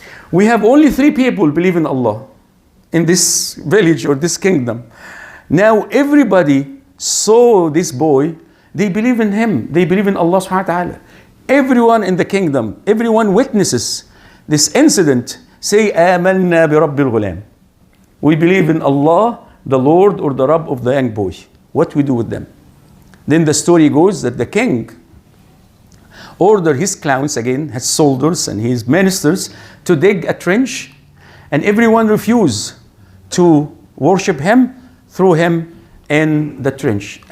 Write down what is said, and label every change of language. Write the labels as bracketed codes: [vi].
[en] We have only 3 people believe in Allah in this village or this kingdom. Now everybody saw this boy. They believe in him. They believe in Allah subhanahu wa ta'ala. Everyone in the kingdom, everyone witnesses this incident. Say, [ar] آمنا برب الغلام. [en] We believe in Allah, the Lord or the Rabb of the young boy. What we do with them? Then the story goes that the king ordered his clowns, again, his soldiers and his ministers, to dig a trench, and everyone refused to worship him, threw him in the trench.